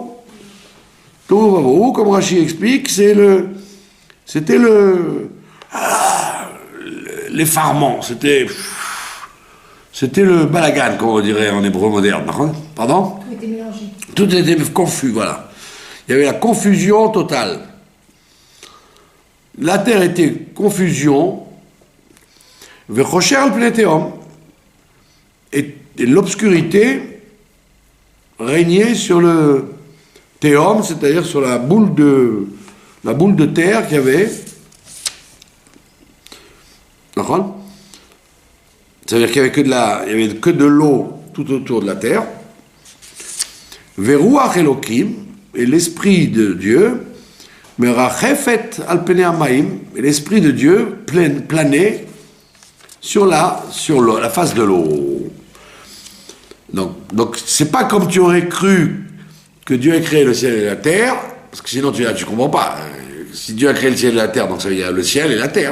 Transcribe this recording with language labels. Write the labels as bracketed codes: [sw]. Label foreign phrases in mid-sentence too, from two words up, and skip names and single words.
[fr] Tovavu, comme Rashi explique, c'était l'effarement, c'était le balagan, comme on dirait en hébreu moderne. Pardon? Tout était mélangé. Tout était confus, voilà. Il y avait la confusion totale. La terre était confusion, [he] וחושך על פני תהום, [fr] et l'obscurité régnait sur le Théom, c'est-à-dire sur la boule de terre qu'il y avait. D'accord? C'est-à-dire qu'il n'y avait que de l'eau tout autour de la terre. [he] ורוח אלוקים, [fr] et l'esprit de Dieu, [he] מרחפת על פני המים, [fr] et l'esprit de Dieu planait sur la face de l'eau. Donc c'est pas comme tu aurais cru que Dieu a créé le ciel et la terre, parce que sinon tu comprends pas. Si Dieu a créé le ciel et la terre, donc ça veut dire le ciel et la terre.